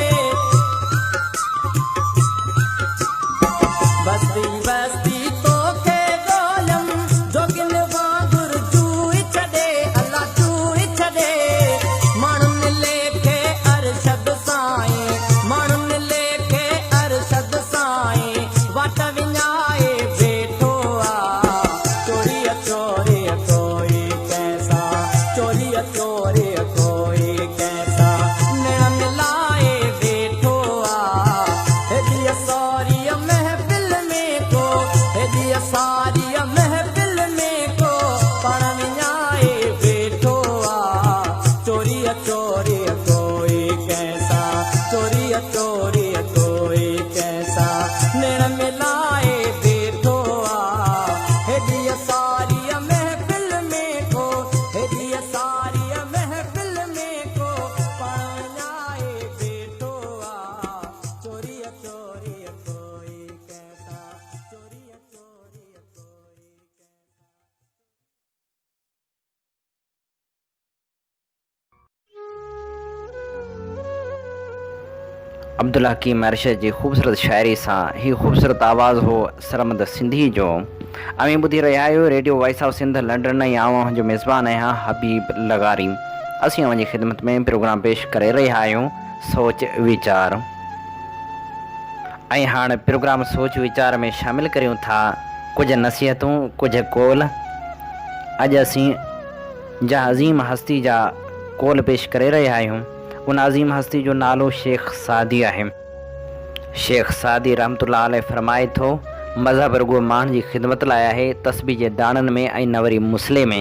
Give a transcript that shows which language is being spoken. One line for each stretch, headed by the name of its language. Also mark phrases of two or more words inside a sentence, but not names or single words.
Sindhi: बस्ती बस्ती तोखे ॻोल्हियुमि, जोगिन वांगुर चूई छॾे, अल्लाह चूई छॾे। माण्हुनि लेखे अरशद साईं, माण्हुनि लेखे अरशद साईं वाट विञाए वेठो आ।
Urdu: چوری چوری کوئی کیسا، چوری چوری کوئی کیسا,
Sindhi: निण मिलाए वेठो आ। हेॾी सारी महफ़िल में को, हेॾी सारी महफ़िल में को पाण विञाए वेठो आ।
Urdu: چوری چوری کوئی کیسا، چوری چوری کوئی کیسا,
Sindhi: निण मिलाए वेठो आ। हेॾी सारी महफ़िल में को, हेॾी सारी महफ़िल में को पाण विञाए वेठो आ।
Urdu: چوری چوری کوئی کیسا، چوری چوری کوئی کیسا.
Sindhi: अब्दुल हकीम अरशद जी ख़ूबसूरत शाइरी सां ही ख़ूबसूरत आवाज़ हो सरमद सिंधी जो। अमी ॿुधी रहिया आहियो रेडियो वॉइस ऑफ सिंध लंडन ऐं आऊं जो मेज़बान आहियां हबीब लगारी। असीं वञी ख़िदमत में प्रोग्राम पेश करे रहिया आहियूं सोच वीचार। ऐं हाणे प्रोग्राम सोच वीचार में शामिल करियूं था कुछ नसीहतूं कुछ कोल। अॼु असीं जा अज़ीम हस्ती जा कोल पेश करे रहिया आहियूं। उन अज़ीम हस्ती जो नालो शेख सादी आहे। शेख सादी
Arabic: رحمة الله عليه
Sindhi: फरमाए थो, मज़हब रुगो माण्हुनि जी ख़िदमत लाइ आहे, तस्बीह जे दाणनि में ऐं न वरी मुसले में।